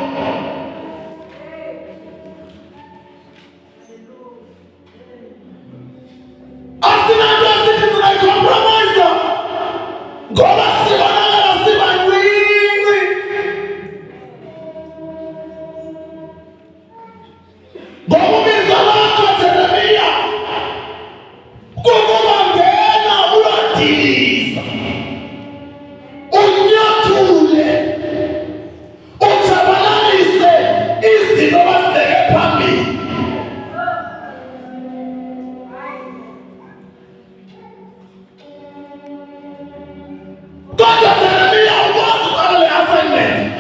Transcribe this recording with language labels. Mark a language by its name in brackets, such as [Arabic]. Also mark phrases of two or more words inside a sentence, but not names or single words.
[Zulu] Asinanto esithi singayicompromise ngoba sibonakala sibancinci. Ngoba ubizo lakho Jeremiya kukuba ngena uyodiliza, unyathule, utshabalalise izinto abazibeke phambili. Kodwa Jeremiya ukwazi uqala le assignment.